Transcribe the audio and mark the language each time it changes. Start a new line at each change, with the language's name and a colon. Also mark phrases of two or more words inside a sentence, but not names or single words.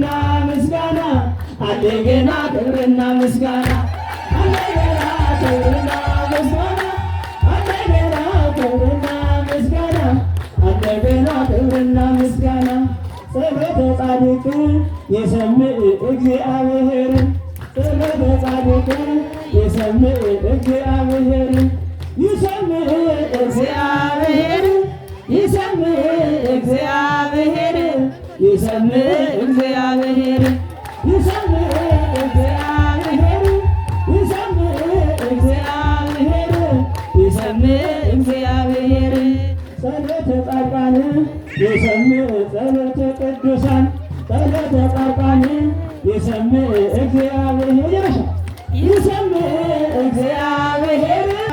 Amharic: ምስጋና እንደገና ክብርና ምስጋና እንደገና ክብርና ምስጋና እንደገና ክብርና ምስጋና እንደገና ክብርና ምስጋና
Geez: ጸሎተ ጻድቅ የሰምዕ እግዚአብሔር ጸሎተ ጻድቅ የሰምዕ እግዚአብሔር ይሰምዕ እግዚአብሔር ይሰምዕ እግዚአብሔር ይሰምዕ እግዚአብሔር ይሰምዕ እግዚአብሔር ይሰምዕ እግዚአብሔር ይሰምዕ እግዚአብሔር ጸሎተ ጻድቃን የሰምዕ ጸሎተ ቅዱሳን ጸሎተ ጻድቃን የሰምዕ እግዚአብሔር ይሰምዕ እግዚአብሔር